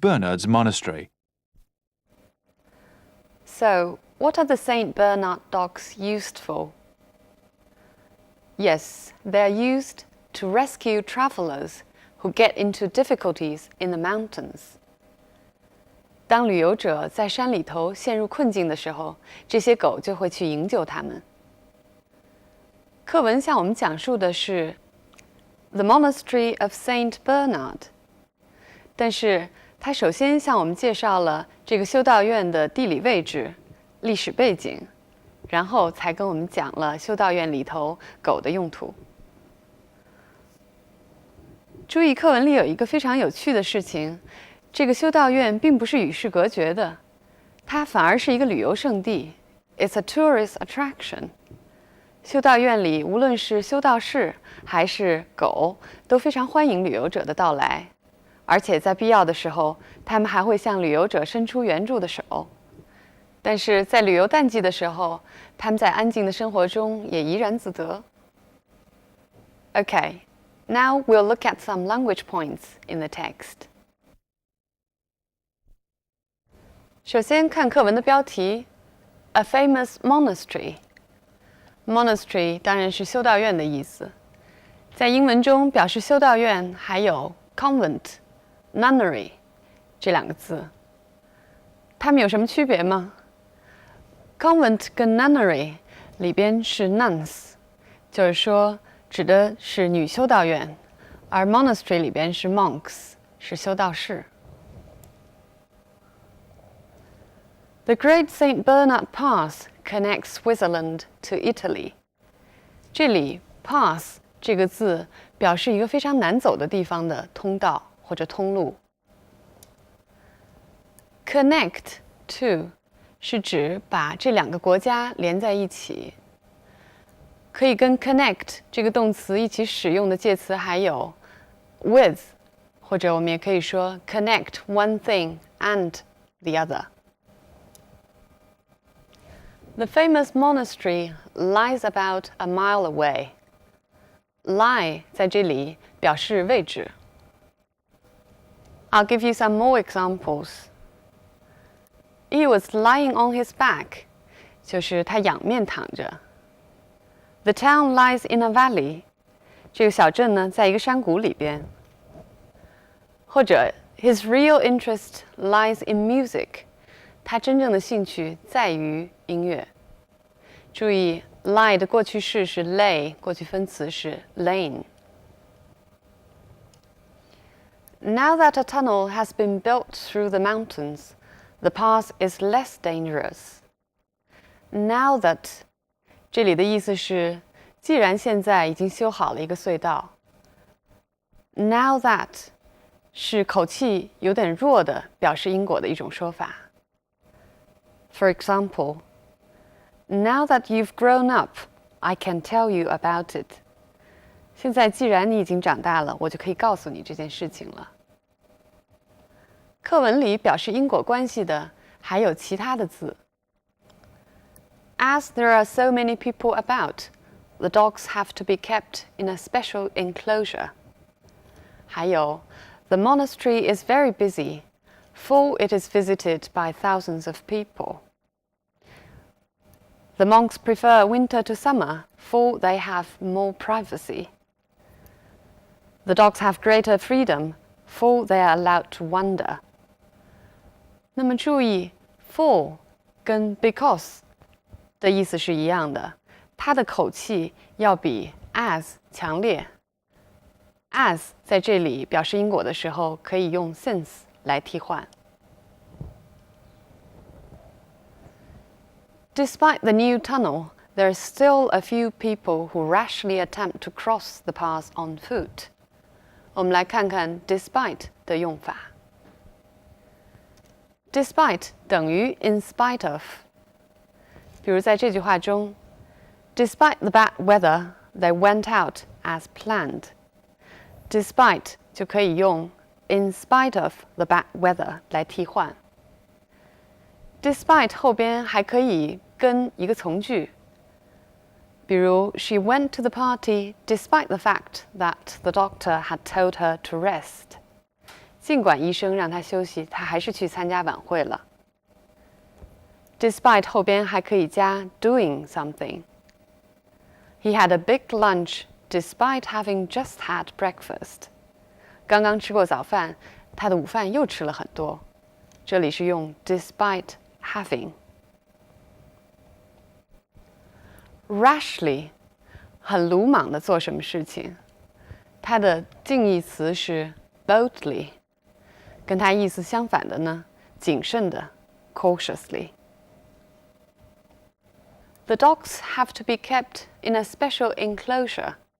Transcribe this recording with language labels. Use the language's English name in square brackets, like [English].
[English] Bernard's Monastery. So, what are the St. Bernard dogs used for? Yes, they are used to rescue travelers who get into difficulties in the mountains. [Chinese] 当旅游者在山里头陷入困境的时候，这些狗就会去营救他们。课文向我们讲述的是 The Monastery of St. Bernard， 但是它首先向我们介绍了这个修道院的地理位置、历史背景，然后才跟我们讲了修道院里头狗的用途。注意，课文里有一个非常有趣的事情。这个修道院并不是与世隔绝的，它反而是一个旅游胜地。 [English] It's a tourist attraction. [Chinese] 修道院里无论是修道士还是狗，都非常欢迎旅游者的到来，而且在必要的时候，他们还会向旅游者伸出援助的手。但是在旅游淡季的时候，他们在安静的生活中也怡然自得。 [English] Okay, now we'll look at some language points in the text. [Chinese] 首先看课文的标题 [English] A famous monastery. [Chinese] Monastery 当然是修道院的意思。在英文中表示修道院还有 convent、nunnery 这两个字。它们有什么区别吗？ Convent 跟 nunnery 里边是 nuns， 就是说指的是女修道院，而 monastery 里边是 monks， 是修道士。 [English] The Great St. Bernard Pass connects Switzerland to Italy. [Chinese] 这里 pass 这个字表示一个非常难走的地方的通道或者通路。 Connect to 是指把这两个国家连在一起。可以跟 connect 这个动词一起使用的介词还有 with， 或者我们也可以说 [English] connect one thing and the other.The famous monastery lies about a mile away. [Chinese] Lie 在这里表示位置。 [English] I'll give you some more examples. He was lying on his back, [Chinese] 就是他仰面躺着。 [English] The town lies in a valley, [Chinese] 这个小镇呢，在一个山谷里边。或者 [English] His real interest lies in music， [Chinese] 他真正的兴趣在于音乐。注意 lie 的过去式是 lay， 过去分词是 lain。 [English] Now that a tunnel has been built through the mountains, the path is less dangerous. [Chinese] Now that 这里的意思是，既然现在已经修好了一个隧道。 Now that 是口气有点弱的表示因果的一种说法。 [English] For example, now that you've grown up, I can tell you about it. [Chinese] 现在既然你已经长大了，我就可以告诉你这件事情了。课文里表示因果关系的还有其他的字。 [English] As there are so many people about, the dogs have to be kept in a special enclosure. 还有 The monastery is very busy, for it is visited by thousands of people. The monks prefer winter to summer, for they have more privacy. The dogs have greater freedom, for they are allowed to wander. [Chinese] 那么注意 for 跟 because 的意思是一样的，它的口气要比 as 强烈。 as 在这里表示因果的时候，可以用 since 来替换。 [English] Despite the new tunnel, there are still a few people who rashly attempt to cross the path on foot. [Chinese] 我们来看看 despite 的用法。 [English] Despite 等于 in spite of。 [Chinese] 比如在这句话中 [English] ，Despite the bad weather, they went out as planned. Despite [Chinese] 就可以用 [English] in spite of the bad weather [Chinese] 来替换。 [English] Despite [Chinese] 后边还可以跟一个从句，比如 [English] She went to the party despite the fact that the doctor had told her to rest. [Chinese] 尽管医生让她休息，她还是去参加晚会了。 [English] Despite [Chinese] 后边还可以加 [English] doing something. He had a big lunch despite having just had breakfast. [Chinese] 刚刚吃过早饭，他的午饭又吃了很多。这里是用 despite having。 Rashly 很鲁莽的做什么事情，它的近义词是 boldly， 跟它意思相反的呢，谨慎的 cautiously。 [English] The dogs have to be kept in a special enclosure.